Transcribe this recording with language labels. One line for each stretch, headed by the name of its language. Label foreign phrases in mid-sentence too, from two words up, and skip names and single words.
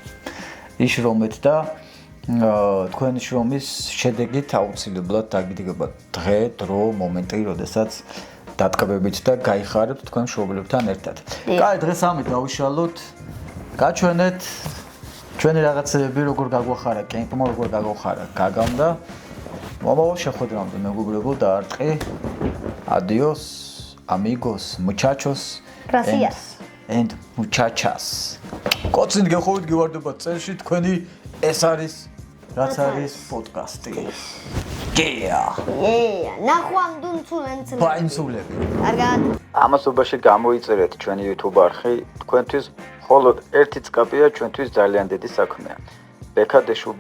Georgian: იშრომეთ და თქვენი შრომის შედეგით აუცილებლად დაგიდგება დღე, დრო, მომენტი, როდესაც დატკბებით და გაიხარებთ თქვენ მშობლებთან ერთად. კაი, დღეს ამით დავიშალოთ. გაჩვენეთ ჩვენი რაღაცეები როგორ გაგვახარა კემპმა, როგორ გაგვახარა გაგამ და მომავალ შეხვედრამდე მეგობრებო დაარტყი.
Spanish: Adios, amigos, muchachos. Gracias.
English: And
Spanish: muchachas.
Georgian: კოცინი გეხოვით გივარდებათ წელში თქვენი ეს არის რაც არის პოდკასტი. ნახვამდუნცულენცლები. ბაინცულები. კარგად. ამასობაში გამოიწერეთ ჩვენი YouTube არხი, თქვენთვის მხოლოდ ერთი წკაპია ჩვენთვის ძალიან დიდი საქმეა.